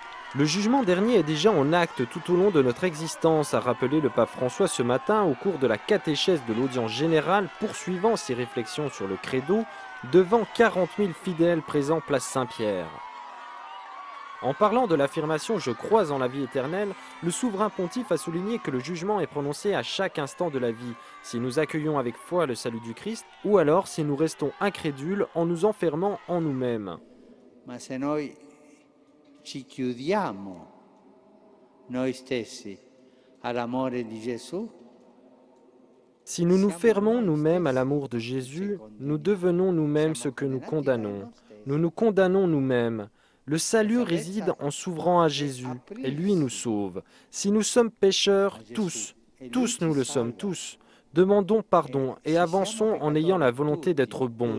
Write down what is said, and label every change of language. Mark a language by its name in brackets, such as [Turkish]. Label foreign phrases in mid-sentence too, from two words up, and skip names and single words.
[French] Le jugement dernier est déjà en acte tout au long de notre existence, a rappelé le pape François ce matin au cours de la catéchèse de l'audience générale, poursuivant ses réflexions sur le credo devant 40 000 fidèles présents place Saint-Pierre. En parlant de l'affirmation « Je crois en la vie éternelle », le souverain pontife a souligné que le jugement est prononcé à chaque instant de la vie, si nous accueillons avec foi le salut du Christ, ou alors si nous restons incrédules en nous enfermant en nous-mêmes. [Italian] Ci chiudiamo noi stessi all'amore di Gesù. [French] Si nous nous fermons nous-mêmes à l'amour de Jésus, nous devenons nous-mêmes ce que nous condamnons. Nous nous condamnons nous-mêmes. Le salut réside en s'ouvrant à Jésus, et lui nous sauve. Si nous sommes pécheurs, tous nous le sommes tous, demandons pardon et avançons en ayant la volonté d'être bons.